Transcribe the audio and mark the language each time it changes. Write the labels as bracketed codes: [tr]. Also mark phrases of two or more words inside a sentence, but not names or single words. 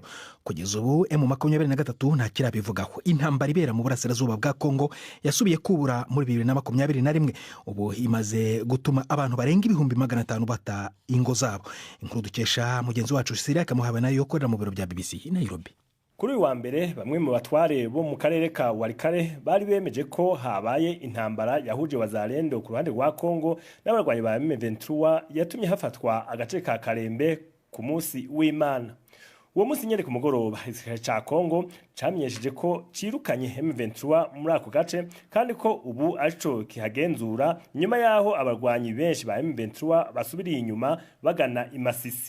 [rn] Kugeza ubu M23 nta kirabivugaho. Intambara ibera mu burasirazuba bwa Kongo yasubiye kubura muri 2021, ubu imaze gutuma abantu barenga 500,000 bata ingo zabo. Inkuru dukesha mugenzi wacu Siria Kamuhaba nayo yokorera mu biro bya BBC i Nairobi. Kuri wa mbere bamwe mu batware bo mu karere ka Warikare bari bemeje ko habaye intambara yahuje wazalendo ku ruhande rwa Kongo n'abarwanyi ba M23 yatumye hafatwa agace ka Kalembe ku munsi w'Imana. Uwo munsi nyere ku mugoroba igisirikare ca Kongo camenyesheje ko cirukanye M23 muri ako gace kandi ko ubu arico kihagenzura nyuma yaho abarwanyi benshi ba M23 basubiriye inyuma bagana imasisi.